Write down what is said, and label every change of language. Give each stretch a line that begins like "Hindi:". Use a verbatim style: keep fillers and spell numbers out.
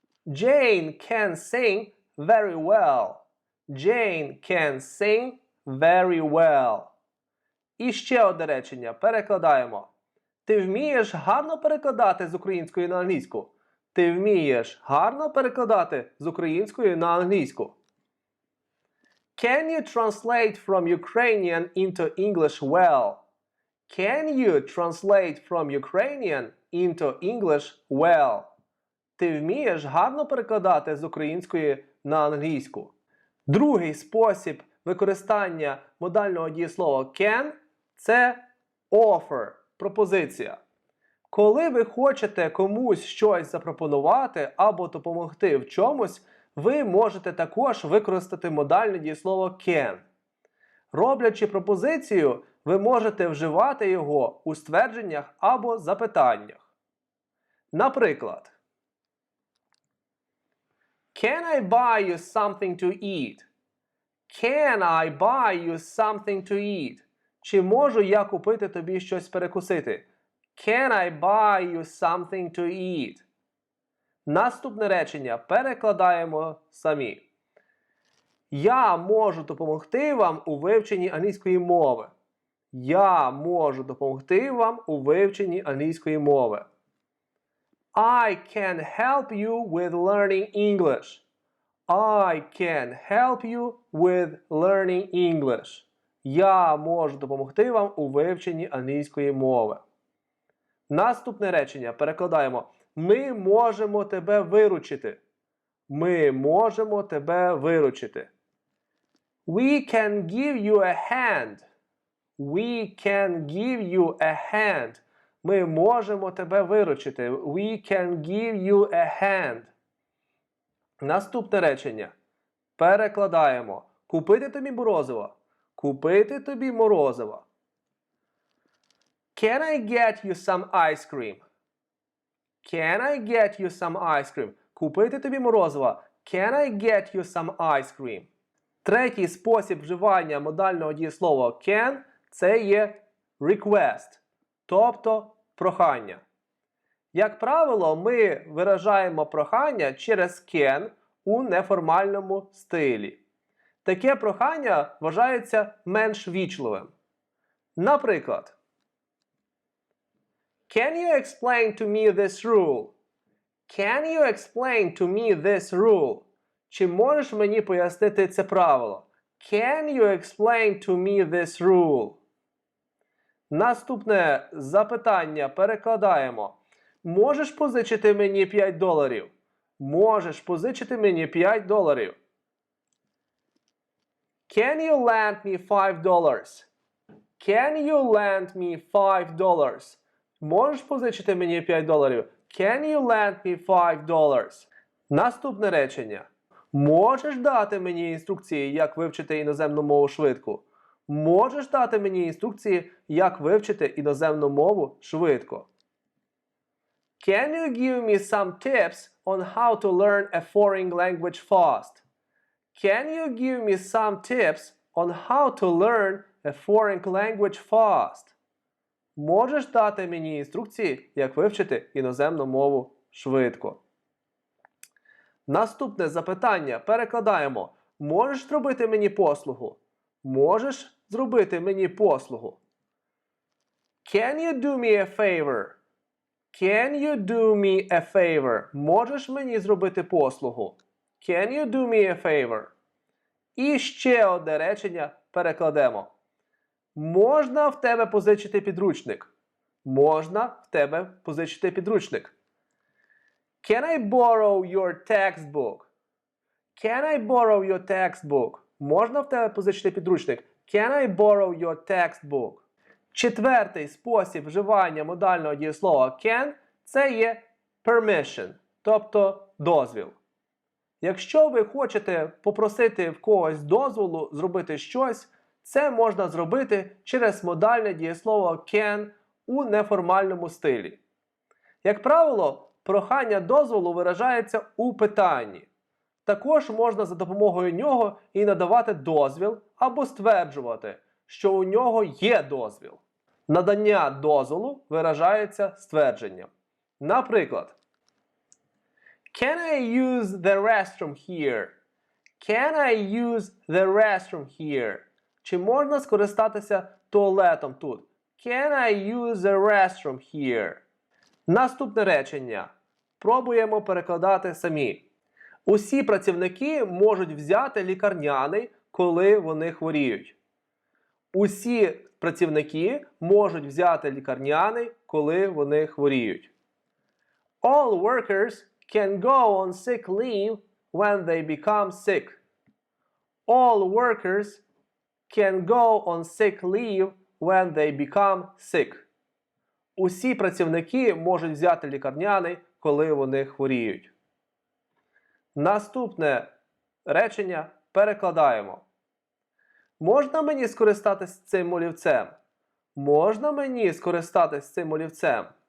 English: Jane can sing very well. Jane can sing very well.
Ukrainian: І ще одне речення. Перекладаємо. Ти вмієш гарно перекладати з української на англійську? Ти вмієш гарно перекладати з української на англійську?
English: Can you translate from Ukrainian into English well? Can you translate from Ukrainian into English well?
Ukrainian: Ти вмієш гарно перекладати з української на англійську? Другий спосіб використання модального дієслова can – це offer, пропозиція. Коли ви хочете комусь щось запропонувати або допомогти в чомусь, ви можете також використати модальне дієслово can. Роблячи пропозицію, ви можете вживати його у ствердженнях або запитаннях. Наприклад,
English: Can I buy you something to eat? Can I buy you something to eat?
Ukrainian: Чи можу я купити тобі щось перекусити?
English: Can I buy you something to eat?
Ukrainian: Наступне речення перекладаємо самі. Я можу допомогти вам у вивченні англійської мови. Я можу допомогти вам у вивченні англійської мови.
English: I can help you with learning English. I can help you with learning English.
Ukrainian: Я можу допомогти вам у вивченні англійської мови. Наступне речення перекладаємо. Ми можемо тебе виручити. Ми можемо тебе виручити.
English: We can give you a hand. We can give you a hand.
Ukrainian: Ми можемо тебе виручити.
English: We can give you a hand.
Ukrainian: Наступне речення. Перекладаємо. Купити тобі морозиво. Купити тобі морозиво.
English: Can I get you some ice cream? Can I get you some ice cream?
Ukrainian: Купити тобі морозива?
English: Can I get you some ice cream?
Ukrainian: Третій спосіб вживання модального дієслова can Це є request, тобто прохання. Як правило, ми виражаємо прохання через can у неформальному стилі. Таке прохання вважається менш вічливим. Наприклад,
English: Can you explain to me this rule? Can you explain to me this rule?
Ukrainian: Чи можеш мені пояснити це правило?
English: Can you explain to me this rule?
Ukrainian: Наступне запитання перекладаємо. Можеш позичити мені п'ять доларів? Можеш позичити мені п'ять доларів?
English: Can you lend me five dollars? Can you lend me five dollars?
Ukrainian: Можеш позичити мені п'ять доларів?
English: Can you lend me five dollars?
Ukrainian: Наступне речення. Можеш дати мені інструкції, як вивчити іноземну мову швидко? Можеш дати мені інструкції, як вивчити іноземну мову швидко?
English: Can you give me some tips on how to learn a foreign language fast? Can you give me some tips on how to learn a foreign language fast?
Ukrainian: Можеш дати мені інструкції, як вивчити іноземну мову швидко? Наступне запитання перекладаємо. Можеш зробити мені послугу? Можеш зробити мені послугу?
English: Can you do me a favor? Can you do me a favor?
Ukrainian: Можеш мені зробити послугу?
English: Can you do me a favor?
Ukrainian: І ще одне речення перекладемо. Можна в тебе позичити підручник? Можна в тебе позичити підручник?
English: Can I borrow your textbook? Can I borrow your textbook?
Ukrainian: Можна в тебе позичити підручник?
English: Can I borrow your textbook?
Ukrainian: Четвертий спосіб вживання модального дієслова can – це є permission, тобто дозвіл. Якщо ви хочете попросити в когось дозволу зробити щось, це можна зробити через модальне дієслово can у неформальному стилі. Як правило, прохання дозволу виражається у питанні. Також можна за допомогою нього і надавати дозвіл або стверджувати, що у нього є дозвіл. Надання дозволу виражається ствердженням. Наприклад,
English: Can I use the restroom here? Can I use the restroom here?
Ukrainian: Чи можна скористатися туалетом тут?
English: Can I use the restroom here?
Ukrainian: Наступне речення. Пробуємо перекладати самі. Усі працівники можуть взяти лікарняний, коли вони хворіють. Усі працівники можуть взяти лікарняний, коли вони хворіють.
English: All workers can go on sick leave when they become sick. All workers can go on sick leave when they become sick.
Ukrainian: Усі працівники можуть взяти лікарняний, коли вони хворіють. Наступне речення перекладаємо. Можна мені скористатись цим олівцем? Можна мені скористатись цим олівцем?